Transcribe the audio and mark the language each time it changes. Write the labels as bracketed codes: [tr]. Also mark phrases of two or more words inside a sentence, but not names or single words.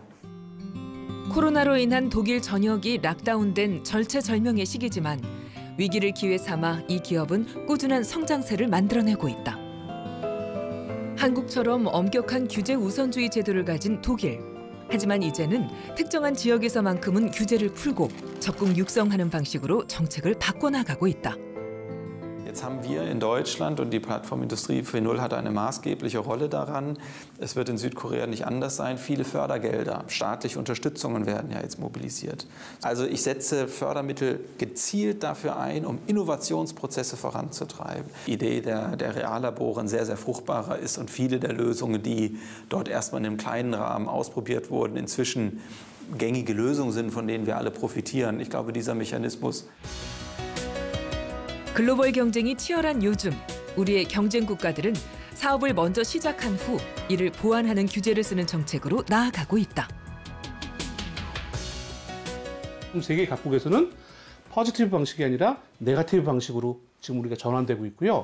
[ko] 코로나로 인한 독일 전역이 락다운된 절체절명의 시기지만 위기를 기회 삼아 이 기업은 꾸준한 성장세를 만들어내고 있다. 한국처럼 엄격한 규제 우선주의 제도를 가진 독일. 하지만 이제는 특정한 지역에서만큼은 규제를 풀고 적극 육성하는 방식으로 정책을 바꿔나가고 있다. [de] Jetzt haben wir in Deutschland und die Plattformindustrie für Null hat eine maßgebliche Rolle daran. Es wird in Südkorea nicht anders sein. Viele Fördergelder, staatliche Unterstützungen werden ja jetzt mobilisiert. Also ich setze Fördermittel gezielt dafür ein, um Innovationsprozesse voranzutreiben. Die Idee der Reallabore ein sehr, sehr fruchtbarer ist und viele der Lösungen, die dort erstmal in einem kleinen Rahmen ausprobiert wurden, inzwischen gängige Lösungen sind, von denen wir alle profitieren. Ich glaube, dieser Mechanismus [ko] 글로벌 경쟁이 치열한 요즘 우리의 경쟁 국가들은 사업을 먼저 시작한 후 이를 보완하는 규제를 쓰는 정책으로 나아가고 있다. 세계 각국에서는 포지티브 방식이 아니라 네거티브 방식으로 지금 우리가 전환되고 있고요.